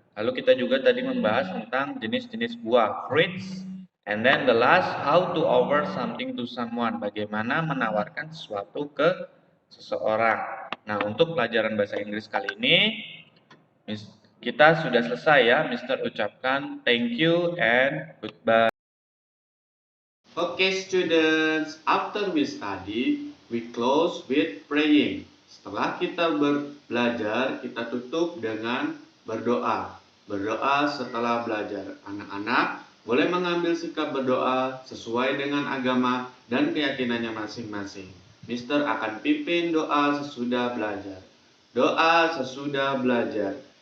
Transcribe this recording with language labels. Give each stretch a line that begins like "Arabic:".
Indonesian: Lalu kita juga tadi membahas tentang jenis-jenis buah, fruits.
English: And then the last, how to offer something to someone,
Indonesian: bagaimana menawarkan sesuatu ke seseorang. Nah, untuk pelajaran bahasa Inggris kali ini kita sudah selesai ya. Mister ucapkan
English: thank you and goodbye. Okay, students, after we study, we close with praying.
Indonesian: Setelah kita belajar, kita tutup dengan berdoa. Berdoa setelah belajar. Anak-anak boleh mengambil sikap berdoa sesuai dengan agama dan keyakinannya masing-masing. Mister akan pimpin doa sesudah belajar. Doa sesudah belajar.